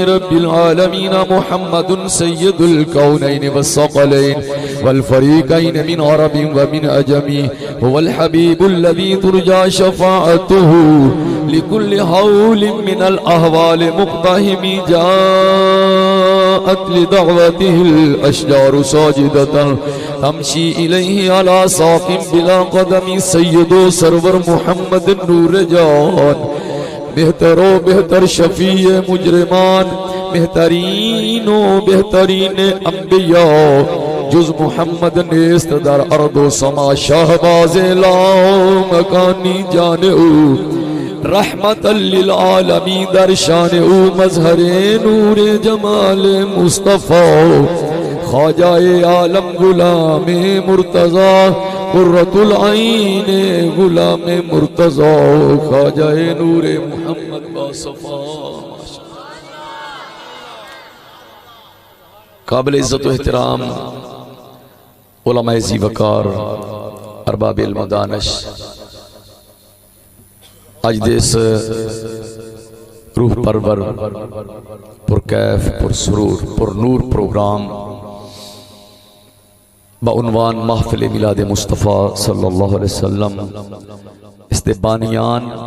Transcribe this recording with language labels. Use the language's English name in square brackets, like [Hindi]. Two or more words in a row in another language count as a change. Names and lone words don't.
[Arabic] رب العالمين محمد سيد الكونين والثقلين والفريقين من عرب ومن أجم هو الحبيب الذي ترجى شفاعته لكل حول من الأهوال مقتحم جاءت لدعوته الأشجار ساجدة تمشي إليه على ساق بلا قدم سيد سرور [Persian] محمد نور جان بہتر و بہتر شفیع مجرمان بہترین و بہترین انبیاء جز محمد نیست در ارض و سما شہباز لا مکانی جان او رحمت للعالمین در شان او مظہر نور جمال مصطفیٰ خواجہ عالم غلام مرتضی قرۃ العین غلام مرتضی خواجہ نور محمد باصفا [Saraiki] قابل عزت و احترام علماء ذی وقار ارباب علم و دانش اج دس روح پرور پرکیف پرسرور پرنور پروگرام بعنوان محفل میلاد مصطفیٰ [Arabic] صلی اللہ علیہ وسلم [Saraiki] اس دے بانیان